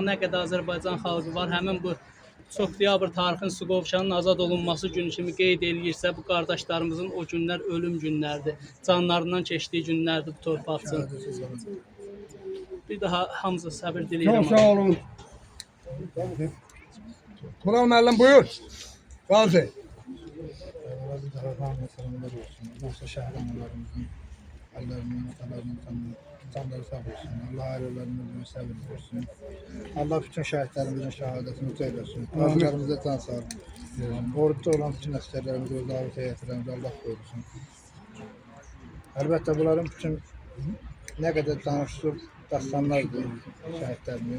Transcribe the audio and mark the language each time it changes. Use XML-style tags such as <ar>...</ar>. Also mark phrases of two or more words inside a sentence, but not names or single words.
<az>Nə qədər Azərbaycan xalqı var, həmin bu çox diyabır tarixin Suqovuşanın azad olunması günü kimi qeyd eləyirsə, bu qardaşlarımızın o günlər ölüm günlərdir. Canlarından keçdiyi günlərdir bu torpaq üçün. Bir daha hamıza səbir diləyirəm. Çok sağ olun. Tural müəllim buyur. Gazi. Bir daha rahmet selamlar olsun. Nasıl şəhərlərimizin, əllərinin, atalarının canları sağ olsun. Allah ailələrinin səbir versin. Allah bütün şəhidlərimizin şəhadətini uca eləsin. Qazilərimizə can sağlığı. Orduda olan bütün əsgərlərimizi, öz davət heyətlərimizi Allah qorusun. Əlbəttə bunların bütün nə qədər danışdıq dastanlardır şəhidlərimiz.</az>